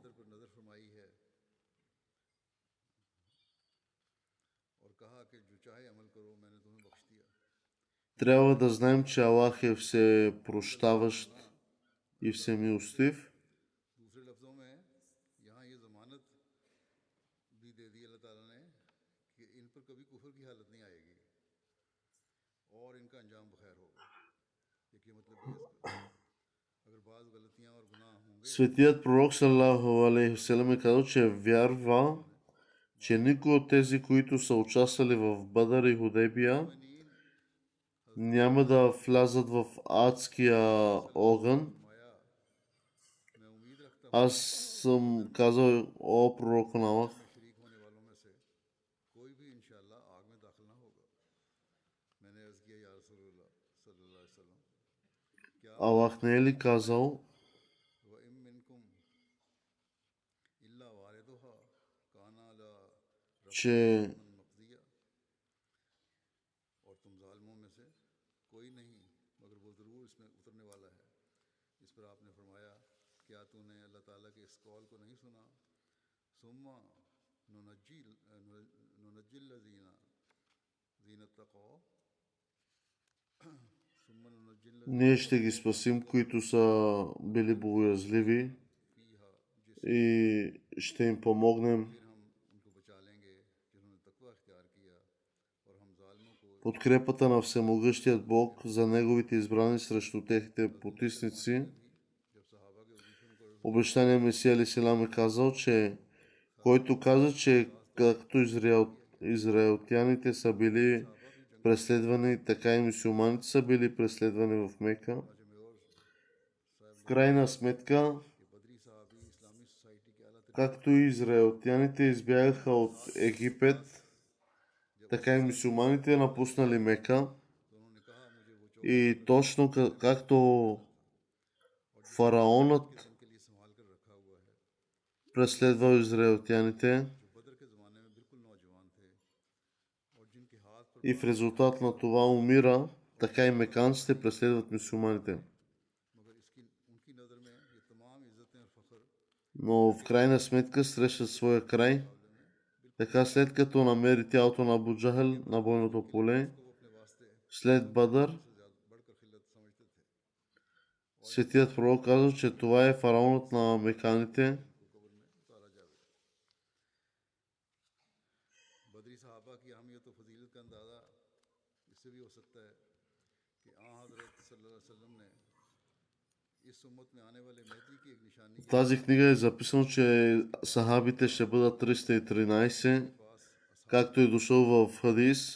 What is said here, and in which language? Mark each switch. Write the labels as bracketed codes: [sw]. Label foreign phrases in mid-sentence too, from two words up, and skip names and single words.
[ur] بدر پر نظر فرمائی ہے اور کہا کہ جو چاہے عمل کرو، میں نے تمہیں بخش دیا. [bg] Трябва да знаем, че Аллах е всепрощаващ и всемилостив. [ur] دوسرے لفظوں میں یہاں یہ ضمانت بھی دے دی اللہ تعالیٰ نے کہ ان پر کبھی کفر کی حالت نہیں آئے گی اور ان کا انجام بخیر ہوگا. ایک یہ مطلب ہے اس کا. اگر بعض غلطیاں اور گناہ ہوں گے [bg] Светият пророк [ar] صلى الله عليه وسلم [bg] е казал, че вярва, че никой от тези, които са участвали в Бадър и Худейбия, няма да влязат в адския огън. [ur] فرمایا، میں امید رکھتا ہوں [bg] Аз съм казал, о пророк на Аллах, [ur] شریک ہونے والوں میں سے کوئی بھی انشاءاللہ آگ میں داخل نہ ہوگا. میں نے عرض کیا [ar] یا رسول اللہ صلی اللہ علیہ وسلم, [ur] کیا [bg] Аллах не е ли казал, [ar] و إن منكم إلا واردها كان لا [bg] че [ar] ربا مقضيا, [ur] اور تم ظالموں میں سے کوئی نہیں مگر وہ ضرور اس میں اترنے والا ہے. اس پر آپ نے فرمایا، کیا تو نے اللہ تعالیٰ کے اس قول کو نہیں سنا, [ar] ثم ننجي الذين زينة تقوى، ثم ننجي [bg] ние ще ги спасим, които са били богоязливи [ar] فيها, [bg] и ще им помогнем. [ur] پھر ہم ان کو بچا لیں گے جنہوں نے تقویٰ اختیار کیا، اور ہم ظالموں کو [bg] Подкрепата на всемогъщият Бог за неговите избрани срещу техните потисници. [ur] جب صحابہ کے وظیفے مقرر [bg] Обещания Месия алейхиссалам е казал, че който каза, че както израелтяните са били преследвани, така и мюсюлманите са били преследвани в Мека. В крайна сметка, [ur] کے بدری صحابی اسلامی سوسائٹی کے اعلیٰ [bg] както и израелтяните избягаха от Египет, така и мюсюлманите напуснали Мека. [ur] تو انہوں نے کہا، مجھے وہ [bg] И точно както фараонът [ur] دن کے لیے سنبھال کر رکھا ہوا ہے, [bg] преследвал израелтяните [ur] جو بدر کے زمانے میں بالکل نوجوان تھے اور جن کے ہاتھ پر [bg] и в резултат на това умира, така и меканците преследват мюсюлманите. [ur] مگر اس کی ان کی نظر میں یہ تمام عزتیں اور فخر [bg] Но в крайна сметка срещат своя край. Така след като намери тялото на Абу Джахъл на бойното поле, [ur] کو وہ اپنے واسطے [bg] след Бадър, [ur] سے زیادہ بڑھ کر خلعت سمجھتے تھے. [bg] светият пророк казва, че това е фараонът на меканите. [ur] قبر میں اتارا جاوے. بدری صحابہ کی اہمیت اور فضیلت کا اندازہ اس سے بھی ہو سکتا ہے کہ حضرت [ar] صلی اللہ علیہ وسلم [ur] نے اس امت میں آنے والے مہدی کی ایک نشانی [bg] В тази книга е записано, че сахабите ще бъдат 313, както е дошло в хадис,